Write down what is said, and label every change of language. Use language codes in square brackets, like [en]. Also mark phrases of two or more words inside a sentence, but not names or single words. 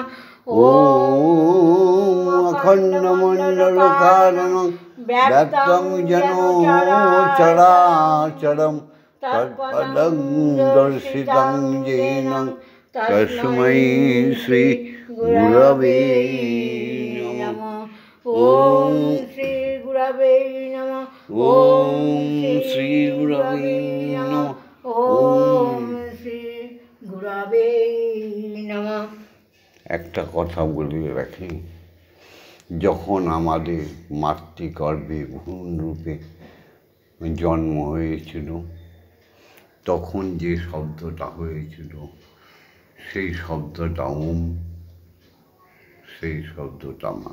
[sa] ॐ अखण्डमण्डलकारणं व्याप्तं येन चराचरं तत्पदं दर्शितं येन तस्मै श्रीगुरवे नमः। ॐ श्रीगुरवे नमः। ॐ श्रीगुरवे नमः। ॐ श्रीगुरवे नमः। [bn] একটা কথা বলে রাখি, যখন আমাদের মাতৃগর্ভে ভ্রূণ রূপে জন্ম হয়েছিল, তখন যে শব্দটা হয়েছিল সেই শব্দটা ওম, সেই শব্দটা মা।